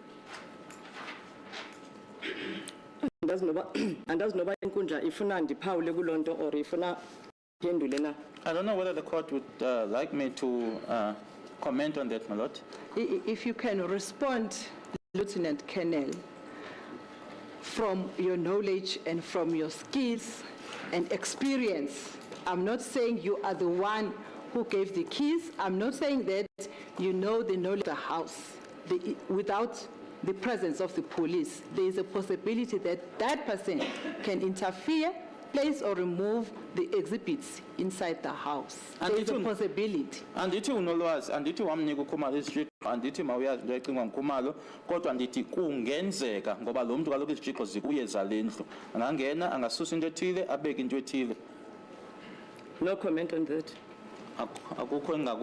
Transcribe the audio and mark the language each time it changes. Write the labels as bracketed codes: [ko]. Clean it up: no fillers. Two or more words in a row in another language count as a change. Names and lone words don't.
[xh] Andazi noba inkundla ifuna ndiphawule kulonto or ifuna phendule na. [en] I don't know whether the court would like me to comment on that, my lord. If you can respond, Lieutenant Colonel, from your knowledge and from your skills and experience. I'm not saying you are the one who gave the keys. I'm not saying that you know the knowledge of the house. Without the presence of the police, there is a possibility that that person can interfere, place or remove the exhibits inside the house. There is a possibility. [xh] Andithi unolwazi, andithi wamnika uKhumalo izijiko, andithi mawuyazi into ecinga nguKhumalo, kodwa ndithi kungenzeka ngoba lo muntu kaloku izijiko zikuye zalendlu. Angangena angasusa into ethile abeke into ethile. [en] No comment on that. [xh] Akukho engaku